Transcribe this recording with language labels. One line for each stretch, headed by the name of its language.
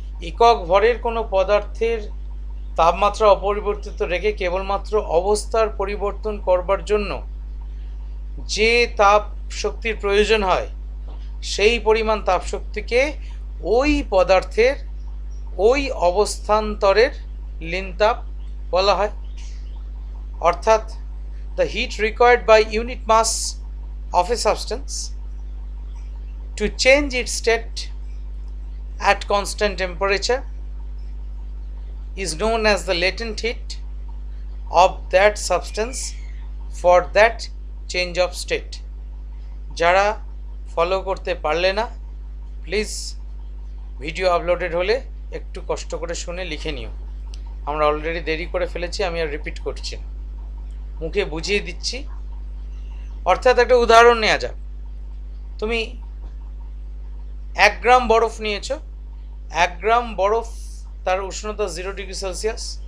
Bangla: একক ভরের কোনো পদার্থের তাপমাত্রা অপরিবর্তিত রেখে কেবলমাত্র অবস্থার পরিবর্তন করবার জন্য যে তাপ শক্তির প্রয়োজন হয় সেই পরিমাণ তাপশক্তিকে ওই পদার্থের ওই অবস্থান্তরের লীন তাপ বলা হয়।
English: অর্থাৎ the heat required by unit mass of a substance to change its state at constant temperature is known as the latent heat of that substance for that change of state.
Bangla: যারা ফলো করতে পারলে না, please video uploaded হলে একটু কষ্ট করে শুনে লিখে নিও। আমরা অলরেডি দেরি করে ফেলেছি, আমি আর রিপিট করছি না, মুখে বুঝিয়ে দিচ্ছি। অর্থাৎ একটা উদাহরণ নেওয়া যাক। তুমি 1 গ্রাম বরফ নিয়েছো, 1 গ্রাম বরফ, তার উষ্ণতা 0 ডিগ্রি সেলসিয়াস।